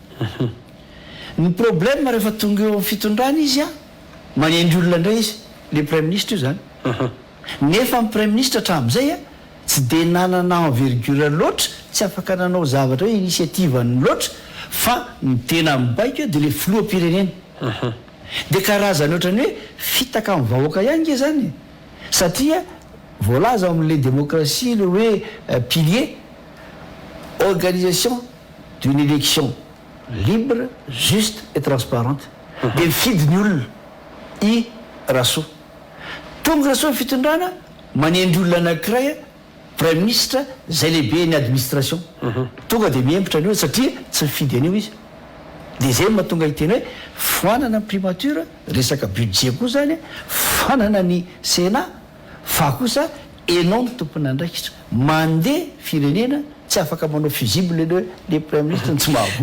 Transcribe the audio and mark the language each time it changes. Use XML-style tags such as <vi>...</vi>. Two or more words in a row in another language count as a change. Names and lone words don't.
<mg>ny problème rehefa tonga eo amin'ny fitondrana izy manendry olona indray izy</mg> <fr>le premier ministre</fr> <mg>io zany nefa amin'ny</mg> <fr>premier ministre</fr> <mg>hatramin'izay tsy de nanana envergure loatra tsy afaka nanao zavatra hoe initiative ny loatra fa ny tena mibaiko de le filoham-pirenena de karazany ohatrany hoe fitaka amin'ny vahoaka ihany ke zany satria voalaza amin'le démocratie le hoe</mg> <fr>pilier organisation d'une élection libre juste et transparente</fr> <mg>de mifidy ny olona i rasoa tonga rasoa fitondrana manendry olona anankiray</mg> <fr>premier ministre</fr> <mg>zay lehibe ny administration tonga de miembotra ny olo satria tsy mifidy an'io izy de zay mahatonga hiteny hoe fanana ny primature resaka budget koa zany fanana ny sénat fa kosa enao ny tompony andraikitra mandeha firenena tsy afaka manao fusible</mg> <fr>le premier ministre</fr> <mg>tsy mahavo</mg>